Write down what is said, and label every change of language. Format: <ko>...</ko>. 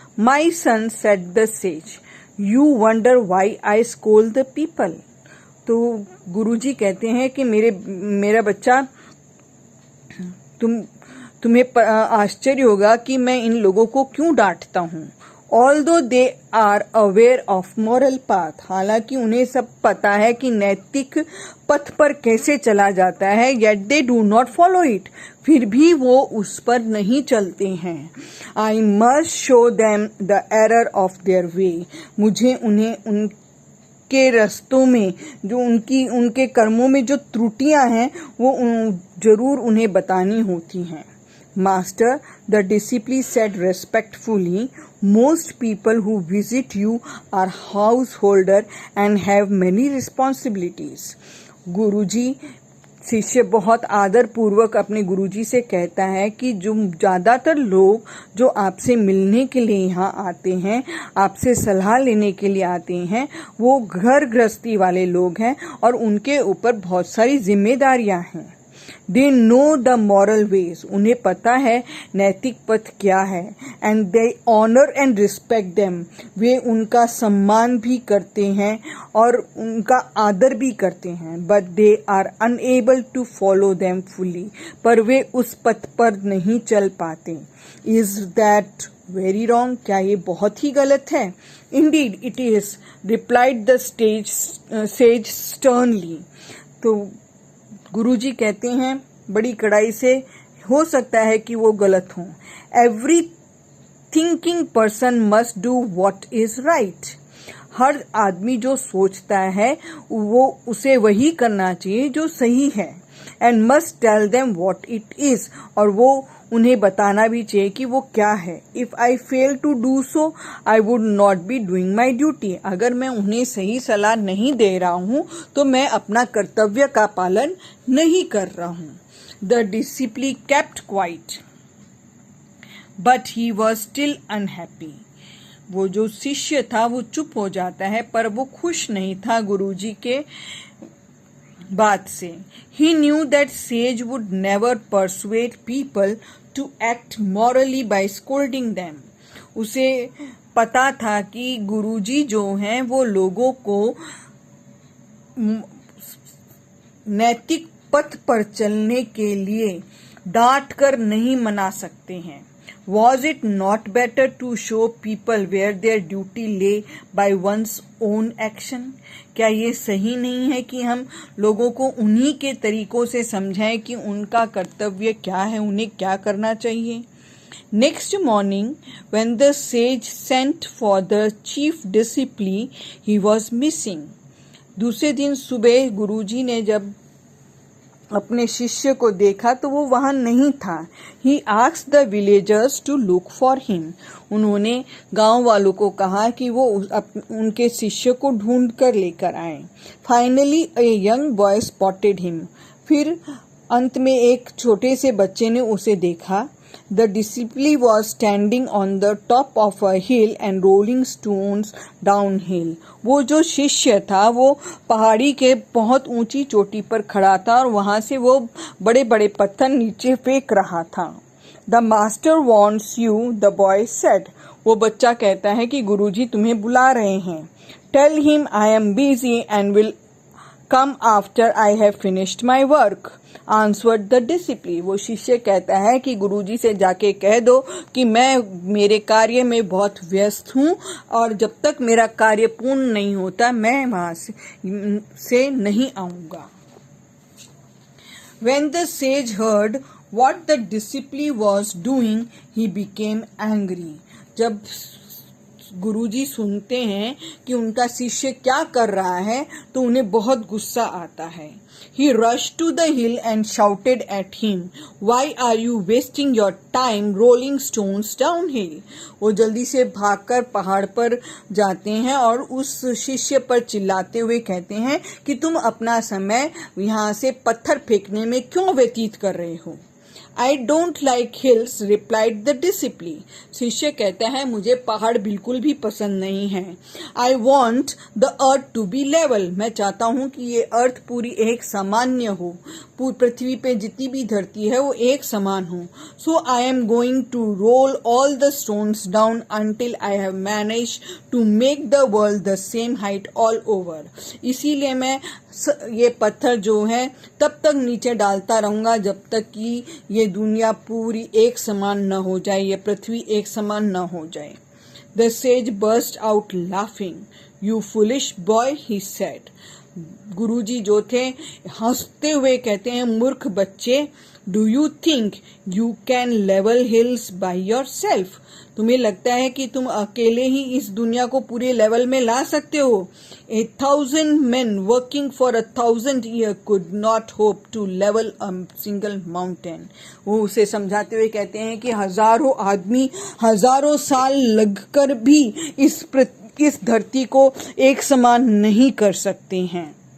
<en>My son, said the sage, you wonder why I scold the people.</en> <hi>तो गुरुजी कहते हैं कि मेरा बच्चा, तुम्हें आश्चर्य होगा कि मैं इन लोगों को क्यों डांटता हूँ।</hi> <en>Although they are aware of moral path,</en> <hi>हालांकि उन्हें सब पता है कि नैतिक पथ पर कैसे चला जाता है,</hi> <en>yet they do not follow it,</en> <hi>फिर भी वो उस पर नहीं चलते हैं।</hi> <en>I must show them the error of their way,</en> <hi>मुझे उन्हें उनके रास्तों में जो उनके कर्मों में जो त्रुटियां हैं वो जरूर उन्हें बतानी होती हैं।</hi> <en>Master, the disciple said respectfully, most people who visit you are householder and have many responsibilities.</en> <hi>गुरुजी, शिष्य बहुत आदर पूर्वक अपने गुरुजी से कहता है कि जो ज़्यादातर लोग जो आपसे मिलने के लिए यहाँ आते हैं, आपसे सलाह लेने के लिए आते हैं, वो घर गृहस्थी वाले लोग हैं और उनके ऊपर बहुत सारी जिम्मेदारियाँ हैं।</hi> <en>They know the moral ways,</en> <hi>उन्हें पता है नैतिक पथ क्या है।</hi> <en>And they honor and respect them,</en> <hi>वे उनका सम्मान भी करते हैं और उनका आदर भी करते हैं।</hi> <en>But they are unable to follow them fully,</en> <hi>पर वे उस पथ पर नहीं चल पाते।</hi> <en>Is that very wrong?</en> <hi>क्या ये बहुत ही गलत है?</hi> <en>Indeed it is, replied the sage sternly.</en> <hi>तो गुरुजी कहते हैं बड़ी कड़ाई से, हो सकता है कि वो गलत हों।</hi> <en>every thinking person must do what is right,</en> <hi>हर आदमी जो सोचता है वो उसे वही करना चाहिए जो सही है।</hi> <en>and must tell them what it is,</en> <hi>और वो उन्हें बताना भी चाहिए कि वो क्या है।</hi> <en>if I fail to do so I would not be doing my duty,</en> <hi>अगर मैं उन्हें सही सलाह नहीं दे रहा हूँ तो मैं अपना कर्तव्य का पालन नहीं कर रहा हूँ।</hi> <en>the discipline kept quite but he was still unhappy,</en> <hi>वो जो शिष्य था वो चुप हो जाता है पर वो खुश नहीं था गुरुजी के बात से।</hi> <en>He knew that sage would never persuade people to act morally by scolding them.</en> <hi>उसे पता था कि गुरुजी जो हैं वो लोगों को नैतिक पथ पर चलने के लिए डांट कर नहीं मना सकते हैं।</hi> <en>Was it not better to show people where their duty lay by one's own action?</en> <hi>क्या ये सही नहीं है कि हम लोगों को उन्हीं के तरीकों से समझाएं कि उनका कर्तव्य क्या है, उन्हें क्या करना चाहिए।</hi> <en>Next morning, when the sage sent for the chief disciple, he was missing.</en> <hi>दूसरे दिन सुबह गुरुजी ने जब अपने शिष्य को देखा तो वो वहां नहीं था।</hi> <en>He asked the villagers to look for him.</en> <hi>उन्होंने गांव वालों को कहा कि वो उनके शिष्य को ढूंढ कर लेकर आए।</hi> <en>Finally, a young boy spotted him.</en> <hi>फिर अंत में एक छोटे से बच्चे ने उसे देखा।</hi> <en>The disciple was standing on the top of a hill and rolling stones downhill.</en> <hi>वो जो शिष्य था वो पहाड़ी के बहुत ऊंची चोटी पर खड़ा था और वहां से वो बड़े बड़े पत्थर नीचे फेंक रहा था।</hi> <en>The master wants you, the boy said.</en> <hi>वो बच्चा कहता है कि गुरुजी तुम्हें बुला रहे हैं।</hi> <en>Tell him I am busy and will come after I have finished my work, answered the discipline.</en> <hi>वो शिष्य कहता है कि गुरुजी से जाके कह दो कि मैं मेरे कार्य में बहुत व्यस्त हूँ और जब तक मेरा कार्य पूर्ण नहीं होता मैं वहां से नहीं आऊंगा।</hi> <en>When the sage heard what the disciple was doing, he became angry.</en> <hi>जब गुरुजी सुनते हैं कि उनका शिष्य क्या कर रहा है तो उन्हें बहुत गुस्सा आता है।</hi> <en>He rushed to the hill and shouted at him, "Why are you wasting your time rolling stones downhill?"</en> <hi>वो जल्दी से भागकर पहाड़ पर जाते हैं और उस शिष्य पर चिल्लाते हुए कहते हैं कि तुम अपना समय यहाँ से पत्थर फेंकने में क्यों व्यतीत कर रहे हो।</hi> <en>I don't like hills, replied the disciple.</en> <hi>शिष्य कहता है मुझे पहाड़ बिल्कुल भी पसंद नहीं है।</hi> <en>I want the earth to be level.</en> <hi>मैं चाहता हूँ कि ये अर्थ पूरी एक सामान्य हो, पृथ्वी पे जितनी भी धरती है वो एक समान हो।</hi> <en>So I am going to roll all the stones down until I have managed to make the world the same height all over.</en> <hi>इसीलिए मैं ये पत्थर जो है तब तक नीचे डालता रहूंगा जब तक कि ये दुनिया पूरी एक समान न हो जाए, ये पृथ्वी एक समान न हो जाए।</hi> <en>The sage burst out laughing. You foolish boy, he said.</en> <hi>गुरुजी जो थे हंसते हुए कहते हैं, मूर्ख बच्चे,</hi> <en>Do you think you can level hills by yourself?</en> <hi>तुम्हें लगता है कि तुम अकेले ही इस दुनिया को पूरे लेवल में ला सकते हो?</hi> <en>1,000 men working for 1,000 years could not hope to level a single mountain.</en> <hi>वो उसे समझाते हुए कहते हैं कि हजारों आदमी हजारों साल लगकर भी इस धरती को एक समान नहीं कर सकते हैं।</hi>